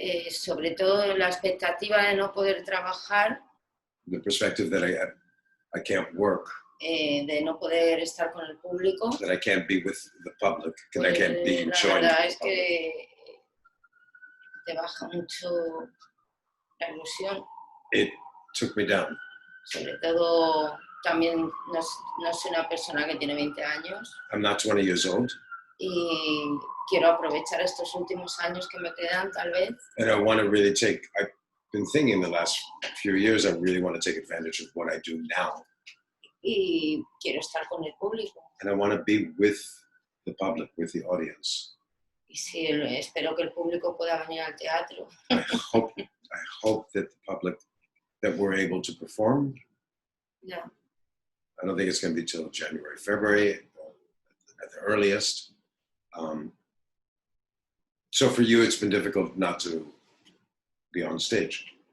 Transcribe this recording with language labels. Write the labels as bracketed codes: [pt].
[es] Sobre todo la expectativa de no poder trabajar. [en] The perspective that I can't work. [es] De no poder estar con el público. [en] That I can't be with the public. That I can't be joined. [es] La verdad es que te baja mucho la ilusión. [en] It took me down. [es] Sobre todo, también no soy una persona que tiene 20 años. [en] I'm not 20 years old. [es] Y quiero aprovechar estos últimos años que me quedan, tal vez. [en] And I want to really I've been thinking the last few years, I really want to take advantage of what I do now. [es] Y quiero estar con el público. [en] And I want to be with the public, with the audience. [es] Y sí, espero que el público pueda venir al teatro. [en] I hope that the public, that we're able to perform. Yeah. I don't think it's going to be till January, February at the earliest. So for you, it's been difficult not to be on stage.